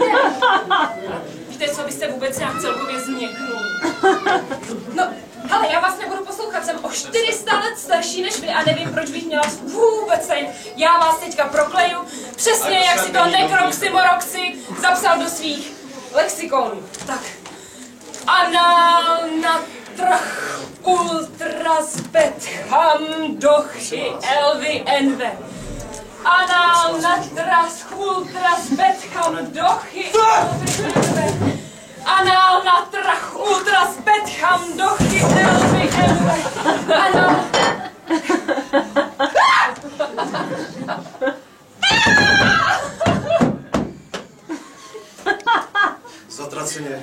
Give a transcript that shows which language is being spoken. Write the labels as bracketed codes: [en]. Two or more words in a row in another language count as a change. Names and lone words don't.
[cs] Víte co, vy jste vůbec nějak celkově změknul. No, ale já vás nebudu poslouchat, jsem o 400 let starší než vy a nevím, proč bych měla vůbec sejn. Já vás teďka prokleju, přesně jak si to Nekroxymoroxy zapsal do svých lexikonů. Tak, anal trach ultras betham dochy elvy enve. Anal natras ultras betham dochy elvy enve. Anal natrach ultras betham dochy elvy enve. Anal... Zatraceně.